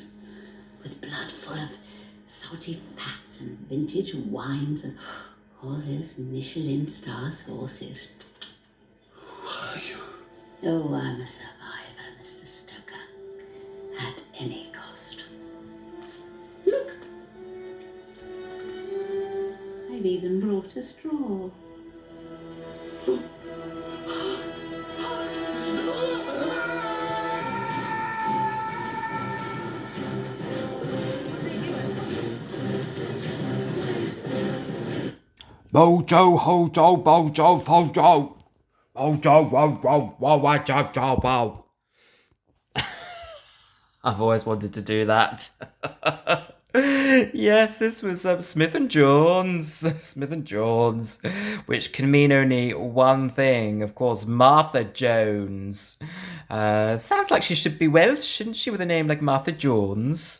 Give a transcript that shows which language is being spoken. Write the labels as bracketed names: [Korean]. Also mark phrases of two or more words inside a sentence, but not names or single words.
[English] With blood full of salty fats and vintage wines and all those Michelin star sauces. Who are you? Oh, I'm a survivor, Mr. Stoker. At any cost. Look! I've even brought a straw. Bojo, hojo, bojo, fojo. Bojo, wo, wo, jo, bo. I've always wanted to do that. Yes, this was Smith and Jones. Smith and Jones, which can mean only one thing, of course, Martha Jones. Sounds like she should be Welsh, shouldn't she, with a name like Martha Jones?